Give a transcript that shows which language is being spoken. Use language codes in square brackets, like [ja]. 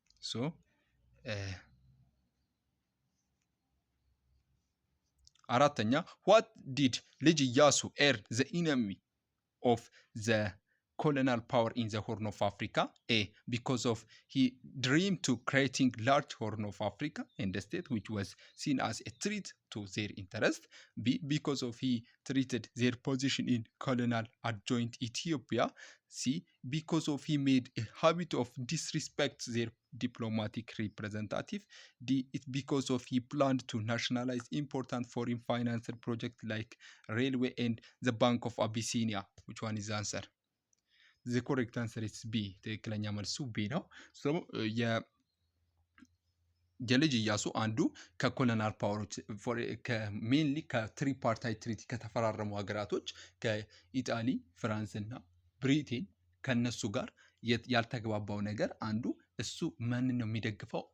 [en] ሶ [am] አራተኛ [en] what did ልጅ ኢያሱ ኤር the enemy of the colonial power in the Horn of Africa? A. Because of he dreamed to creating large Horn of Africa and a state which was seen as a threat to their interest. B. Because of he treated their position in colonial adjoint Ethiopia. C. Because of he made a habit of disrespect their diplomatic representative. D. It's because of he planned to nationalize important foreign financial projects like railway and the Bank of Abyssinia. Which one is the answer? The correct answer is B. [am] ትክክለኛ መልሱ B ነው። ሶ የልጅ ኢያሱ አንዱ ከኮሎናል ፓወሮች ሜንሊ ከትሪፓርታይት ትሪቲ ከተፈራረሙ ሀገራቶች ከኢጣሊ፣ ፍራንስ እና ብሪቴን ከነሱ ጋር ያልተግባባው ነገር አንዱ እሱ ማንን ነው የሚደግፈው?